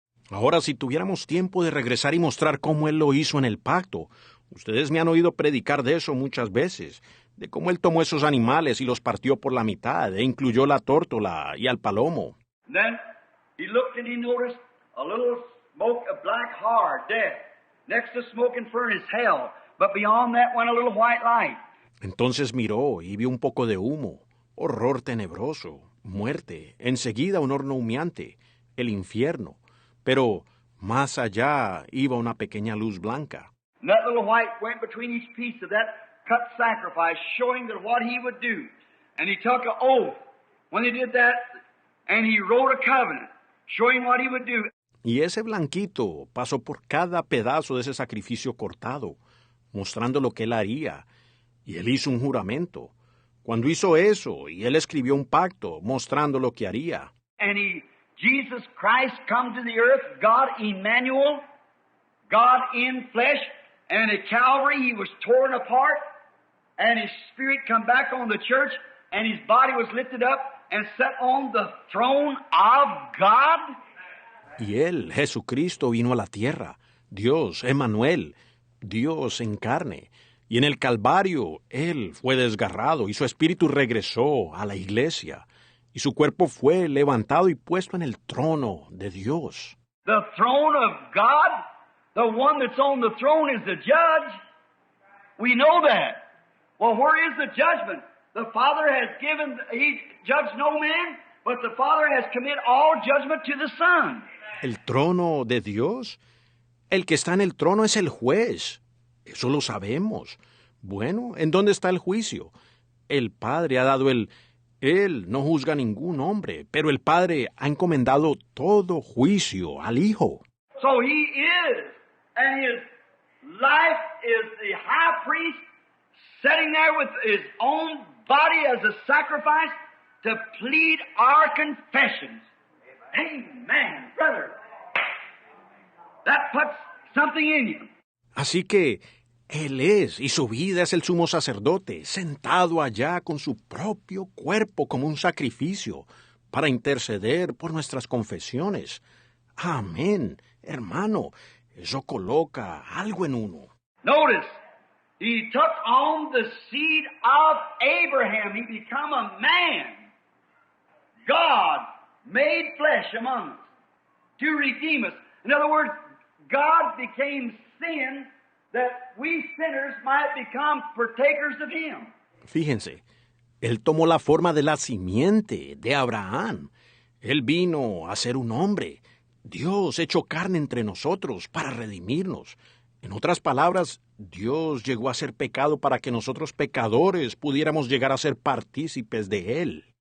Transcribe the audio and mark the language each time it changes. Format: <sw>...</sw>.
<es>Ahora, si tuviéramos tiempo de regresar y mostrar cómo él lo hizo en el pacto, ustedes me han oído predicar de eso muchas veces, de cómo él tomó esos animales y los partió por la mitad, e incluyó la tórtola y al palomo.</es> <en>And then he looked and he noticed a little smoke of black hard, death. Next to smoking furnace, hell. But beyond that went a little white light.</en> <es>Entonces miró y vio un poco de humo, horror tenebroso, muerte, enseguida un horno humeante, el infierno. Pero más allá iba una pequeña luz blanca.</es> <en>And that little white went between each piece of that cut sacrifice, showing that what he would do. And he took an oath when he did that, and he wrote a covenant, showing what he would do.</en> <es>Y ese blanquito pasó por cada pedazo de ese sacrificio cortado, mostrando lo que él haría. Y él hizo un juramento. Cuando hizo eso, y él escribió un pacto, mostrando lo que haría.</es> <en>And Jesus Christ come to the earth, God Emmanuel, God in flesh, and at Calvary he was torn apart, and his spirit come back on the church, and his body was lifted up and set on the throne of God.</en> <es>Y él, Jesucristo, vino a la tierra, Dios, Emmanuel, Dios en carne. Y en el Calvario, él fue desgarrado y su espíritu regresó a la iglesia. Y su cuerpo fue levantado y puesto en el trono de Dios.</es> <en>The throne of God, the one that's on the throne is the judge. We know that. Well, where is the judgment? The Father has given, he judged no man, but the Father has committed all judgment to the Son.</en> <es>El trono de Dios, el que está en el trono es el juez. Eso lo sabemos. Bueno, ¿en dónde está el juicio? El Padre ha dado Él no juzga a ningún hombre, pero el Padre ha encomendado todo juicio al Hijo.</es> <en>So he is, and his life is the high priest, sitting there with his own body as a sacrifice to plead our confessions. Amen, brother. That puts something in you.</en> <es>Así que Él es, y su vida es el sumo sacerdote, sentado allá con su propio cuerpo como un sacrificio, para interceder por nuestras confesiones. Amén, hermano, eso coloca algo en uno.</es> <en>Notice, he took on the seed of Abraham. He became a man. God made flesh among us to redeem us. In other words, God became sin that we sinners might become partakers of him.</en> <es>Fíjense, él tomó la forma de la simiente de Abraham. Él vino a ser un hombre, Dios hecho carne entre nosotros para redimirnos. En otras palabras, Dios llegó a ser pecado para que nosotros pecadores pudiéramos llegar a ser partícipes de él.</es>